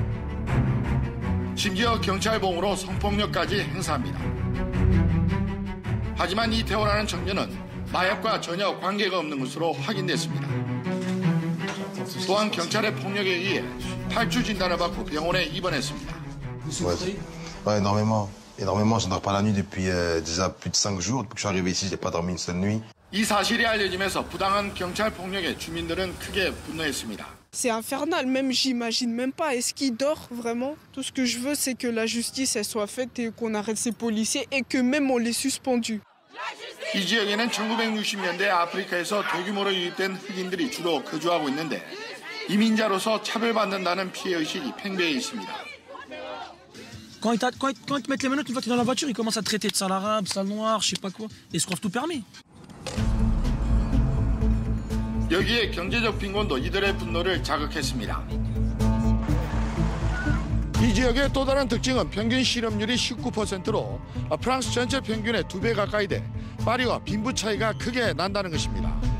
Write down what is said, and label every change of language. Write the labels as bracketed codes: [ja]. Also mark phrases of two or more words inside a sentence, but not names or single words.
[ko] 심지어 경찰봉으로 성폭력까지 행사합니다. 하지만 이 테오라는 청년은 마약과 전혀 관계가 없는 것으로 확인됐습니다. 또한 경찰의 폭력에 의해 탈주 진단을 받고 병원에 입원했습니다. [fr] Ouais, énormément. Énormément. Je ne dors pas la nuit depuis déjà plus de 5 jours. Depuis que je suis arrivé ici, j'ai pas dormi une seule nuit. [ko] 이 사실이 알려지면서 부당한 경찰 폭력에 주민들은 크게 분노했습니다. [fr] C'est infernal, même j'imagine même pas. Est-ce qu'il dort vraiment? Tout ce que je veux, c'est que la justice elle soit faite et qu'on arrête ces policiers et que même on les suspendus. [ko] 이 지역에는 1960년대 아프리카에서 대규모로 유입된 흑인들이 주로 거주하고 있는데 이민자로서 차별받는다는 피해의식이 팽배해 있습니다. [fr] Quand ils te mettent les menottes, une fois que tu es dans la voiture, ils commencent à te traiter de sale arabe, sale noir, je sais pas quoi. Et ils se croient tout permis. [ko] 여기에 경제적 빈곤도 이들의 분노를 자극했습니다. 이 지역의 또 다른 특징은 평균 실업률이 19%로 프랑스 전체 평균의 2배 가까이 돼 파리와 빈부 차이가 크게 난다는 것입니다.